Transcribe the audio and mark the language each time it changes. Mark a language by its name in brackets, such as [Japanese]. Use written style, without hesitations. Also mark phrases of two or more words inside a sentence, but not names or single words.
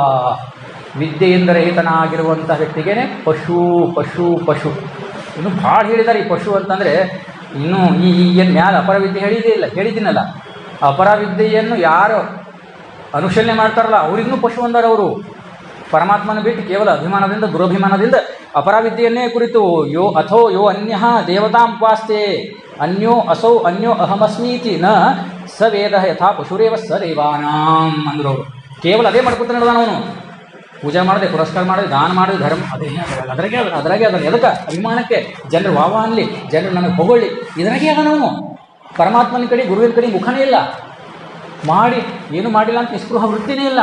[Kannada] ವಿದ್ಯೆಯಿಂದ ರಹಿತನಾಗಿರುವಂಥ ವ್ಯಕ್ತಿಗೇನೆ ಪಶು ಪಶು ಪಶು. ಇನ್ನು ಭಾಳ ಹೇಳಿದ್ದಾರೆ ಈ ಪಶು ಅಂತಂದರೆ. ಇನ್ನೂ ಏನು ಮ್ಯಾಲ ಅಪರವಿದ್ಯೆ ಹೇಳಿದ್ದೀನಲ್ಲ, ಅಪರವಿದ್ಯೆಯನ್ನು ಯಾರು ಅನುಶೀಲನೆ ಮಾಡ್ತಾರಲ್ಲ ಅವ್ರಿಗೂ ಪಶು ಅಂದಾರ. ಅವರು ಪರಮಾತ್ಮನ ಬಿಟ್ಟು ಕೇವಲ ಅಭಿಮಾನದಿಂದ ದುರಭಿಮಾನದಿಂದ ಅಪರವಿದ್ಯೆಯನ್ನೇ ಕುರಿತು [Sanskrit] ಯೋ ಅನ್ಯ ದೇವತಾಂ ಉಪಾಸ್ತೆ ಅನ್ಯೋ ಅಸೌ ಅನ್ಯೋ ಅಹಮಸ್ಮೀತಿ ನ ಸ ವೇದ ಯಥಾ ಪಶುರೇವ ಸ ದೇವಾನಾಂ ಅಂದರು. [Kannada] ಕೇವಲ ಅದೇ ಮಾಡ್ಕೊತಾನೆ ಅವನು. ಪೂಜೆ ಮಾಡಿದೆ, ಪುರಸ್ಕಾರ ಮಾಡಿದೆ, ದಾನ ಮಾಡಿದೆ, ಧರ್ಮ ಅದ್ರಾಗೆ ಅದನ್ನು ಎದಕ್ಕೆ ಅಭಿಮಾನಕ್ಕೆ, ಜನರು ವಾವ ಅನ್ನಲಿ, ಜನರು ನನಗೆ ಹೊಗೊಳ್ಳಿ, ಇದರಾಗೆ ಅದ. ನಾವು ಪರಮಾತ್ಮನ ಕಡೆ ಗುರುವಿನ ಕಡೆ ಮುಖನೇ ಇಲ್ಲ. ಮಾಡಿ ಏನು ಮಾಡಿಲ್ಲ ಅಂತ ನಿಸ್ಪೃಹ ವೃತ್ತಿನೇ ಇಲ್ಲ.